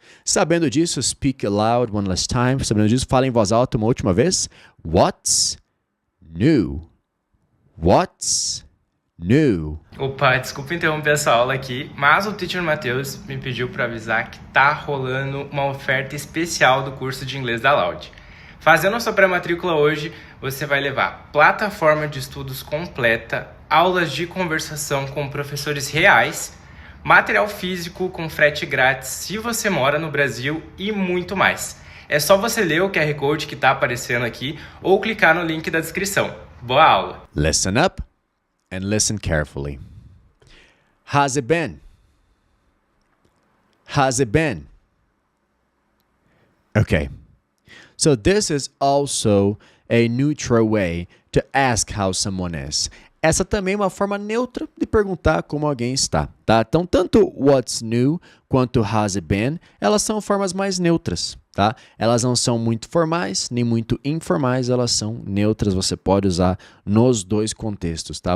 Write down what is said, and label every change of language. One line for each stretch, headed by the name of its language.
Portuguese: Sabendo disso,
English: speak aloud one last time.
Portuguese: Sabendo disso, fala em voz alta uma última vez.
English: What's new? What's new?
Portuguese: Opa, desculpa interromper essa aula aqui, mas o Teacher Matheus me pediu para avisar que tá rolando uma oferta especial do curso de inglês da Loud. Fazendo a sua pré-matrícula hoje, você vai levar plataforma de estudos completa, aulas de conversação com professores reais, material físico com frete grátis se você mora no Brasil e muito mais. É só você ler o QR Code que está aparecendo aqui ou clicar no link da descrição. Boa aula!
English: Listen up and listen carefully. How's it been? How's it been? Okay. So this is also a neutral way to ask how someone is.
Portuguese: Essa também é uma forma neutra de perguntar como alguém está, tá? Então, tanto
English: what's new
Portuguese: quanto
English: how's it been,
Portuguese: elas são formas mais neutras, tá? Elas não são muito formais, nem muito informais, elas são neutras, você pode usar nos dois contextos, tá?